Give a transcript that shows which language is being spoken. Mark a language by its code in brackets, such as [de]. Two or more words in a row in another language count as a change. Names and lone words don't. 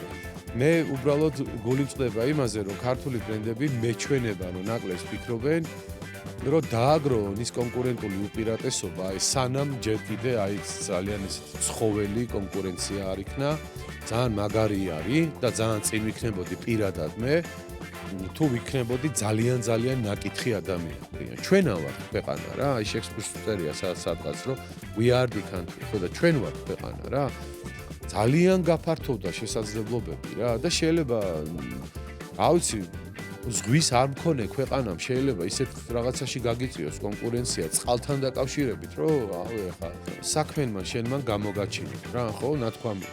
[ka] მე უბრალოდ გული წდება იმაზე, რომ ქართული ბრენდები მეჩვენება, რომ ნაკლებს ფიქრობენ, რომ დააგროვონ ის კონკურენტული უპირატესობა, აი სანამ ჯერ კიდე აი ძალიან ისეთი ცხოველი კონკურენცია არ იქნა, ძალიან მაგარი არის და ძალიან წინ ვიქნებოდი პირადად მე, თუ ვიქნებოდი ძალიან ნაკითხი ადამიანი. ჩვენა ვართ ქვეყანა რა, აი შექსპირს წერია სადღაც რომ [en] we are the country, [ka] ხო და ჩვენ ვართ ქვეყანა რა. ძალიან გაფართოვდა შესაძლებლობები რა და შეიძლება რა ვიცი ზღვის არ მქონე ქვეყანამ შეიძლება ისეთ რაღაცაში გაგიწიოს კონკურენცია წყალთან დაკავშირებით, რომ რავი ახლა საქმენმა შენმან გამოგაჩინეთ რა, ხო, ნათქვამი.